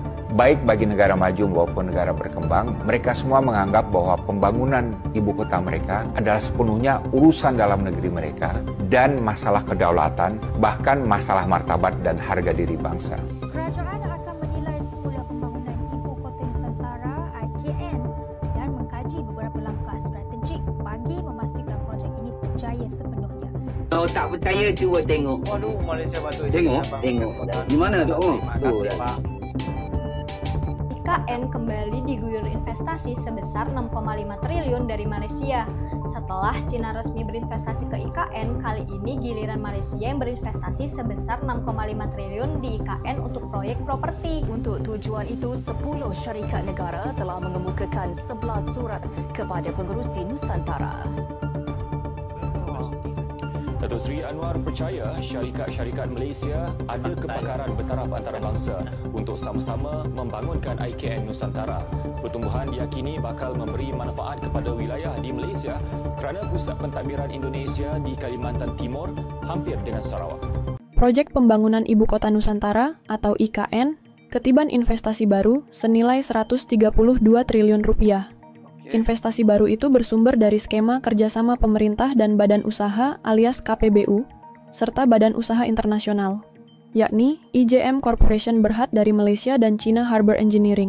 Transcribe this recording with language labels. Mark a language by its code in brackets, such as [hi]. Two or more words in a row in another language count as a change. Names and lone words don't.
[id] Baik bagi negara maju maupun negara berkembang, mereka semua menganggap bahwa pembangunan ibu kota mereka adalah sepenuhnya urusan dalam negeri mereka dan masalah kedaulatan, bahkan masalah martabat dan harga diri bangsa. [ms] Kerajaan akan menilai semula pembangunan Ibu Kota Nusantara IKN dan mengkaji beberapa langkah strategik bagi memastikan projek ini berjaya sepenuhnya. Kalau tak percaya, cuba tengok. [id] Waduh, Malaysia batu. [ms] Tengok. Di mana tu? [id] Terima kasih, Pak. IKN kembali diguyur investasi sebesar 6,5 triliun dari Malaysia. Setelah Cina resmi berinvestasi ke IKN, kali ini giliran Malaysia yang berinvestasi sebesar 6,5 triliun di IKN untuk proyek properti. [ms] Untuk tujuan itu, 10 syarikat negara telah mengemukakan 11 surat kepada pengerusi Nusantara. Datuk Seri Anwar percaya syarikat-syarikat Malaysia ada kepakaran bertaraf antarabangsa untuk sama-sama membangunkan IKN Nusantara. Pertumbuhan diyakini bakal memberi manfaat kepada wilayah di Malaysia kerana pusat pentadbiran Indonesia di Kalimantan Timur hampir dengan Sarawak. [id] Projek Pembangunan Ibu Kota Nusantara atau IKN ketiban investasi baru senilai 132 triliun rupiah. Investasi baru itu bersumber dari skema kerjasama pemerintah dan badan usaha alias KPBU, serta badan usaha internasional, yakni IJM Corporation Berhad dari Malaysia dan China Harbour Engineering.